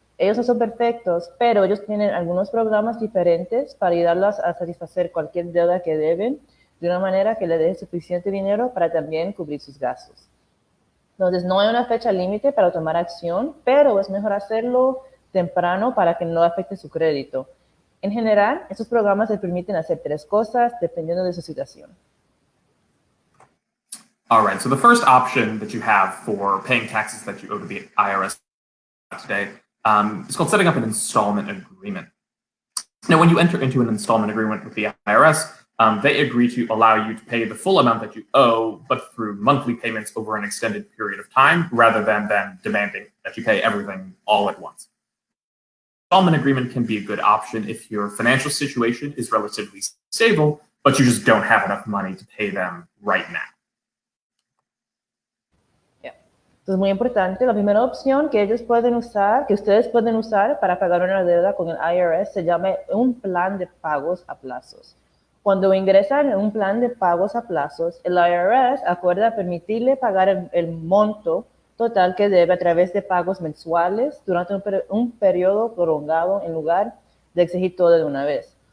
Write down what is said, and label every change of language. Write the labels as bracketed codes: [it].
[es] Ellos no son perfectos, pero ellos tienen algunos programas diferentes para ayudarlos a satisfacer cualquier deuda que deben de una manera que le deje suficiente dinero para también cubrir sus gastos. Entonces, no hay una fecha límite para tomar acción, pero es mejor hacerlo temprano para que no afecte su crédito. En general, estos programas les permiten hacer 3 cosas dependiendo de su situación. [en] All right, so the first option that you have for paying taxes that you owe to the IRS today is called setting up an installment agreement. Now, when you enter into an installment agreement with the IRS, they agree to allow you to pay the full amount that you owe, but through monthly payments over an extended period of time, rather than them demanding that you pay everything all at once. Installment agreement can be a good option if your financial situation is relatively stable, but you just don't have enough money to pay them right now. [es] Entonces, muy importante, la primera opción que ustedes pueden usar para pagar una deuda con el IRS se llama un plan de pagos a plazos. Cuando ingresan en un plan de pagos a plazos, el IRS acuerda permitirle pagar el monto total que debe a través de pagos mensuales durante un periodo prolongado en lugar de exigir todo de una vez.